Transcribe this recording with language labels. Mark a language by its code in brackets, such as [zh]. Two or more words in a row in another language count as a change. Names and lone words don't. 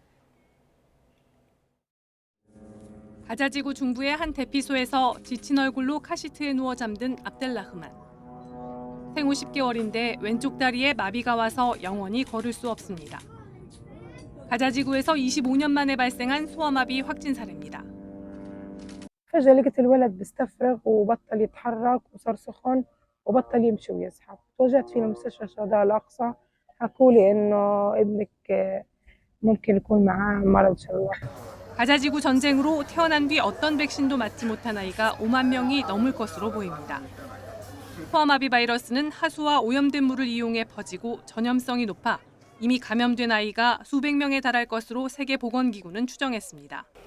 [ko] 가자지구 중부의 한 대피소에서 지친 얼굴로 카시트에 누워 잠든 압델라흐만. 생후 10개월인데 왼쪽 다리에 마비가 와서 영원히 걸을 수 없습니다. 가자지구에서 25년 만에 발생한 소아마비 확진 사례입니다. [ar] فجأة لقيت الولد بيستفرغ وبطل يتحرك وصار سخن وبطل يمشي ويزحف. توجهت في مستشفى الشهداء الأقصى حكوا لي إنه ابنك ممكن يكون معاه مرض شلل. [ko] 가자지구 전쟁으로 태어난 뒤 어떤 백신도 맞지 못한 아이가 5만 명이 넘을 것으로 보입니다. 소아마비 바이러스는 하수와 오염된 물을 이용해 퍼지고 전염성이 높아 이미 감염된 아이가 수백 명에 달할 것으로 세계보건기구는 추정했습니다.